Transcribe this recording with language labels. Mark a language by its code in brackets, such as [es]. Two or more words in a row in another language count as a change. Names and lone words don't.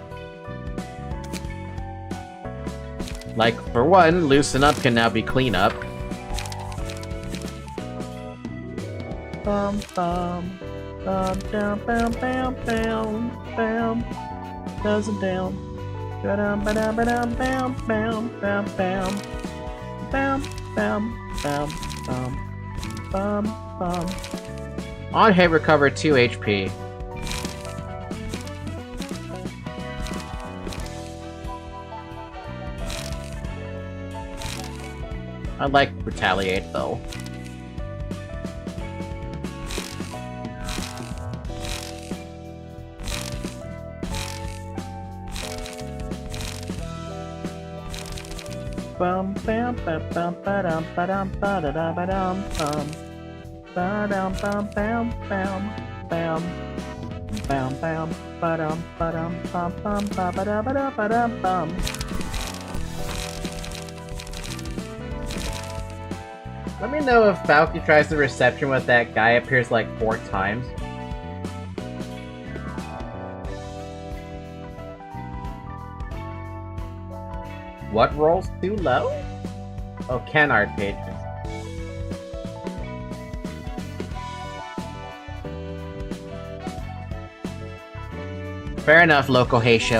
[en] Like, for one, Loosen Up can now be Clean Up. Bum bum. Bum down, bam bam bam bam. Doesn't down. Ba-dum ba-dum ba-dum bam bam bam bam. Bam bam bam bam. Bum bum. On hit recover 2 HP. I like Retaliate, though. Bum bam bam bam ba-dum ba-dum ba-da-da ba-dum bum. Ba-dum bum bam bam bam. Bam bam ba-dum ba-dum bum bum ba-ba-da ba-da ba-dum bum. Let me know if Falky tries the reception with that guy appears like 4 times. What rolls too low? Oh, canard pages. Fair enough, Loco Heisho.